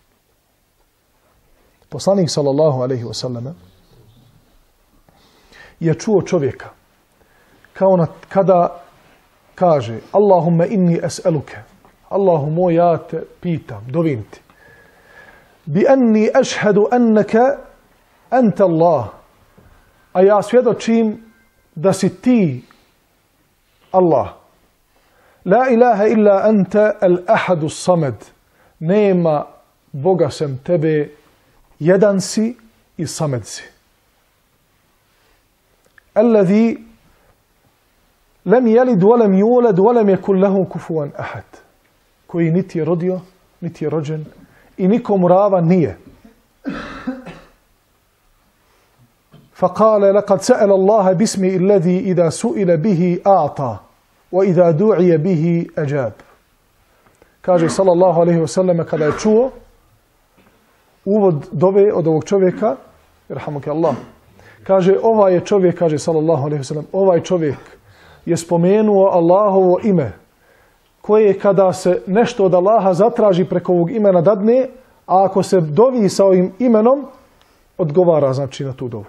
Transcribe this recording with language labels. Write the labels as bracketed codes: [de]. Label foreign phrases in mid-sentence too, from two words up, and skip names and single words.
[bs] Poslanik [ar] صلى الله عليه وسلم [bs] je čuo čovjeka kada kaže [ar] اللهم إني أسألك, [bs] Allahu moj, ja te pitam, dovim ti, [ar] بأني أشهد أنك أنت الله, [bs] a ja svjedočim da si ti Allah. [ar] لا إله إلا أنت الأحد صمد. [bs] Nema Boga sem tebe, jedan si i samed si. [ar] الذي لم يلد ولم يولد ولم يكن له كفوا أحد. [bs] Koji niti je rodio, niti je rođen i nikomu ravan nije. [ar] فقال لقد سأل الله باسمه الذي إذا سئل به أعطى وإذا دعي به أجاب. [bs] Kaže [ar] صلى الله عليه وسلم [bs] kada je čuo uvod dove od ovog čovjeka, [ar] يرحمك الله, [bs] kaže ovaj je čovjek, kaže [ar] صلى الله عليه وسلم, [bs] ovaj čovjek je spomenuo Allahovo ime, koje kada se nešto od Allaha zatraži preko ovog imena dadne, a ako se dovi sa ovim imenom, odgovara znači na tu dovu.